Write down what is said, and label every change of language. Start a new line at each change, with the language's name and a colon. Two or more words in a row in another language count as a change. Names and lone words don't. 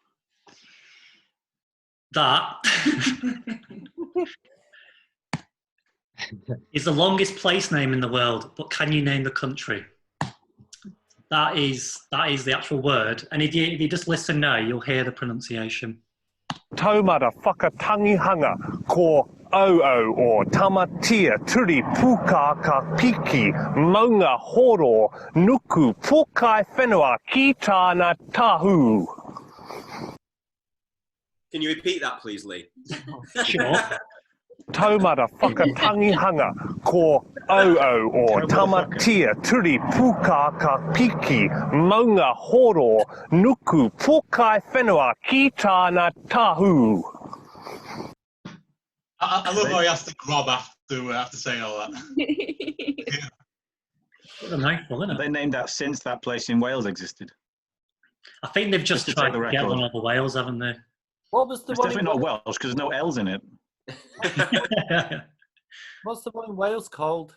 English: That is the longest place name in the world, but can you name the country? That is the actual word. And if you just listen now, you'll hear the pronunciation.
Māori: Taumara whakatangihanga ko au o tamatia turi puka ka piki maunga horo nuku pukai whenua ki tāna tahu.
English: Can you repeat that, please, Lee? Sure.
Māori: Taumara whakatangihanga ko au o tamatia turi puka ka piki maunga horo nuku pukai whenua ki tāna tahu.
English: I love how he has to grab after saying all that. Yeah. What a mouthful, isn't it? They named that since that place in Wales existed. I think they've just to tried take the to get record. one over Wales, haven't they? What was the It's one? definitely not Welsh because there's no L's in it. What's the one in Wales called?